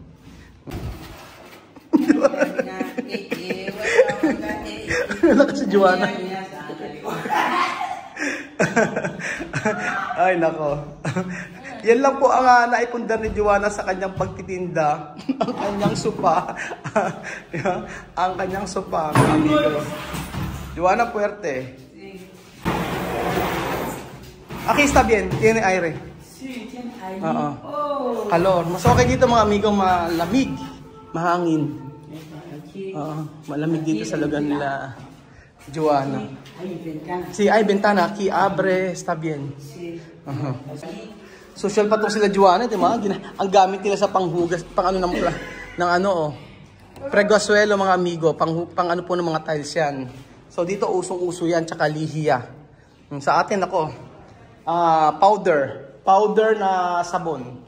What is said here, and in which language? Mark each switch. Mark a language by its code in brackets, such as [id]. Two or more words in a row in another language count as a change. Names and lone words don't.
[tl] Lakas si Joanna. Ay nako. Yan lang po ang naipundar ni Joanna sa kanyang pagtitinda. Ang kanyang sopa. Ang kanyang sopa, amigo. Joanna Puerte. [es] Aquí está bien, tiene aire. Sí, tiene aire. Oh. Calor. [tl] Mas okay dito mga amigo, malamig, mahangin. Malamig dito sa lugar nila Joanna. [es] Sí, hay ventana aquí, abre, está bien. Sí. [tl] Social pa to sila Joanna, di ba? Ang gamit nila sa panghugas, ng preguasuelo mga amigo, pang ano po ng mga tiles yan. So dito usong-uso yan, tsaka lihiya. Sa atin ako, powder na sabon.